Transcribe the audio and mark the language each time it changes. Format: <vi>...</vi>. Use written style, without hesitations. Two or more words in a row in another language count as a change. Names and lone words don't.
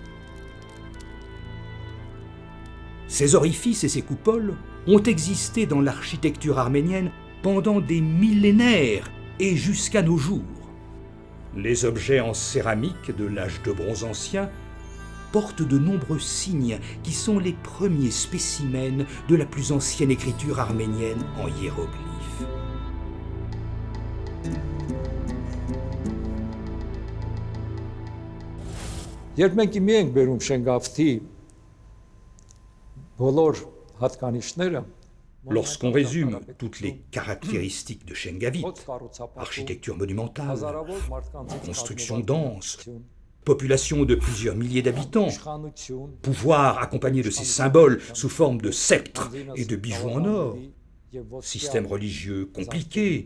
<fr>Ces orifices et ces coupoles ont existé dans l'architecture arménienne pendant des millénaires et jusqu'à nos jours. Les objets en céramique de l'âge de bronze ancien portent de nombreux signes qui sont les premiers spécimens de la plus ancienne écriture arménienne en hiéroglyphes.</fr> <hy>Երբ մենք իմի ենք բերում Շենգավթի բոլոր հատկանիշները,</hy> <fr>Lorsqu'on résume toutes les caractéristiques de Shengavit, architecture monumentale, construction dense, population de plusieurs milliers d'habitants, pouvoir accompagné de ses symboles sous forme de sceptres et de bijoux en or, système religieux compliqué,</fr>